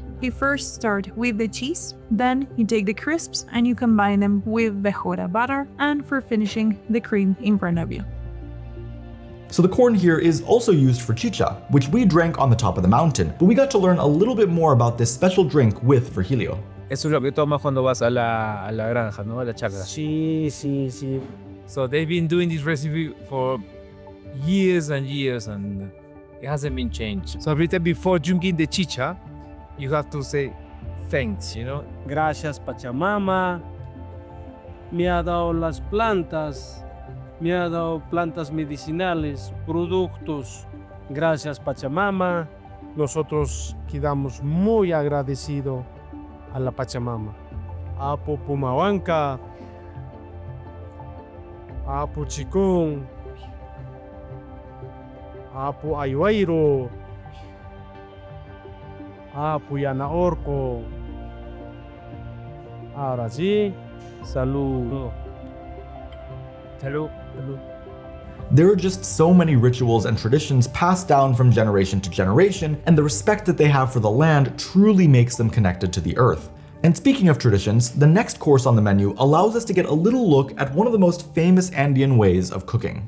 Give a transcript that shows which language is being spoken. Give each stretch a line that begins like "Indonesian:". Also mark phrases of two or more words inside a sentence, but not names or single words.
English: You first start with the cheese, then you take the crisps and you combine them with the jura butter, and for finishing, the cream in front of you. So the corn here is also used for chicha, which we drank on the top of the mountain, but we got to learn a little bit more about this special drink with Virgilio.
Spanish: Eso es lo que tomas cuando vas a la granja, ¿no? A la chacra. Sí.
English: So they've been doing this recipe for years and years, and it hasn't been changed. So every time before drinking the chicha, you have to say thanks, you know?
Spanish: Gracias Pachamama, me ha dado las plantas, me ha dado plantas medicinales, productos. Gracias Pachamama. Nosotros quedamos muy agradecidos a la Pachamama. Apo Pumahuanca, Apo Chicón, Apo ayuairo. Apo yana orco. Ahora sí. Salud. Salud. Salud.
English: There are just so many rituals and traditions passed down from generation to generation, and the respect that they have for the land truly makes them connected to the earth. And speaking of traditions, the next course on the menu allows us to get a little look at one of the most famous Andean ways of cooking.